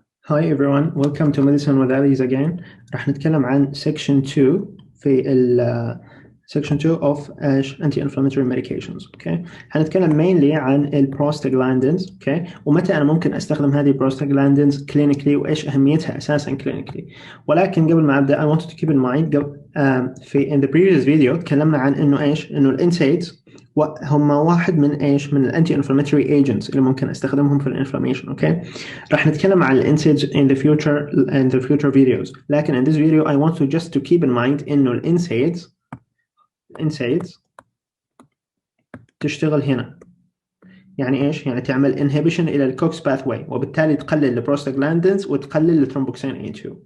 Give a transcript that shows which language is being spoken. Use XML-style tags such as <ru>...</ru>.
<en>Hi everyone, welcome to Medicine with Ali's again.</en> <ar>راح نتكلم عن</ar> <en>section 2</en> <ar>في</ar> <en>section 2 of anti-inflammatory medications. Okay.</en> <ar>هنتكلم</ar> <en>mainly</en> <ar>عن prostaglandins.</ar> <en>Okay.</en> <ar>ومتى أنا ممكن أستخدم هذه prostaglandins clinically وإيش أهميتها أساسا clinically. ولكن قبل ما أبدأ</ar> <en>I wanted to keep in mind in the previous video</en> <ar>تكلمنا عن إنه الانسيدز هم واحد من</ar> <en>الانتي inflammatory agents</en> <ar>اللي ممكن استخدمهم في الانفلاميشن.</ar> <en>okay</en> <ar>راح نتكلم عن</ar> <en>الانسيدز in the future videos،</en> <ar>لكن</ar> <en>in this video I want to just to keep in mind</en> <ar>انه الانسيدز تشتغل هنا. يعني ايش؟ يعني تعمل inhibition الى</ar> <en>الكوكس باثواي،</en> <ar>وبالتالي تقلل البروستاجلاندينز وتقلل الثرومبوكسين A2.</ar>